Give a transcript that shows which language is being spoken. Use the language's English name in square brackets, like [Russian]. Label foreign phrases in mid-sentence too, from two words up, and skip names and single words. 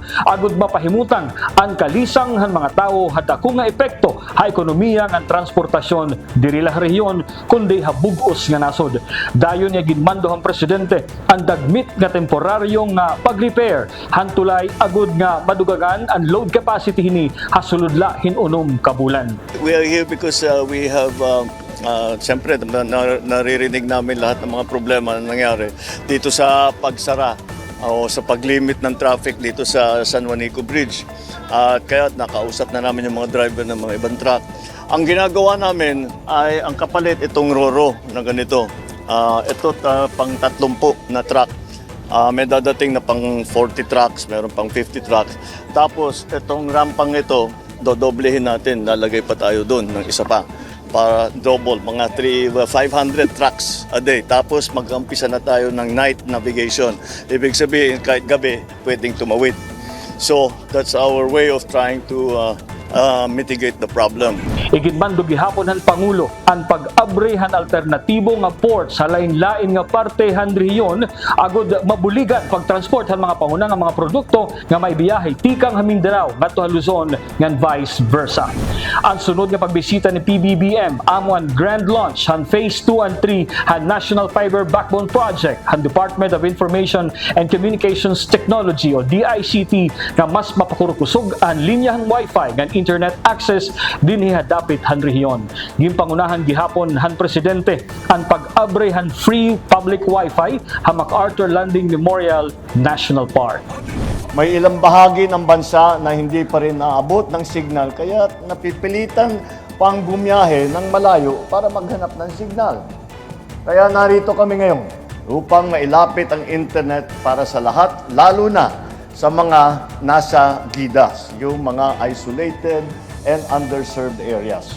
[Waray] agud mapahimutang ang kalisang han mga tao had ako nga epekto ha ekonomiya nga transportasyon diri la rehiyon kundi habug-os nga nasod. Dayon niya ginmando han presidente ang dagmit nga temporaryong nga pag-repair han tulay agud nga madugagan ang load capacity hini hasuludla hinunom ka bulan. [English] We are here because we have [Filipino] siyempre naririnig namin lahat ng mga problema na nangyari dito sa pagsara o sa paglimit ng traffic dito sa San Juanico Bridge. At kaya nakausap na namin yung mga driver ng mga ibang truck. Ang ginagawa namin ay ang kapalit itong Roro na ganito. Ito pang 30 na truck. May dadating na pang 40 trucks, meron pang 50 trucks. Tapos itong rampang ito, dodoblehin natin, lalagay pa tayo doon ng isa pa para double, mga 500 trucks a day. Tapos mag-umpisa na tayo ng night navigation. Ibig sabihin, kahit gabi, pwedeng tumawid. [English] So, that's our way of trying to mitigate the problem. [Waray] Igidmando gihapon han Pangulo ang pag-abrehan alternatibo nga port sa lain-lain nga parte han rehiyon agud mabuligan pagtransport han mga pangunang nga mga produkto nga may biyahe tikang ha Mindanao ngadto ha Luzon ngan vice versa. Ang sunod nga pagbisita ni PBBM amo ang grand launch han Phase 2 and 3 han National Fiber Backbone Project han Department of Information and Communications Technology o DICT nga mas mapakurukusog ang linyahang Wi-Fi ngan internet access dinhi dapit han rehiyon. Ginpangunahan gihapon han presidente ang pag-abre han free public Wi-Fi ha MacArthur Landing Memorial National Park. [Filipino] May ilang bahagi ng bansa na hindi pa rin naabot ng signal kaya napipilitan pang bumiyahe ng malayo para maghanap ng signal. Kaya narito kami ngayon upang mailapit ang internet para sa lahat, lalo na sa mga nasa gidas, yung mga [English] isolated and underserved areas.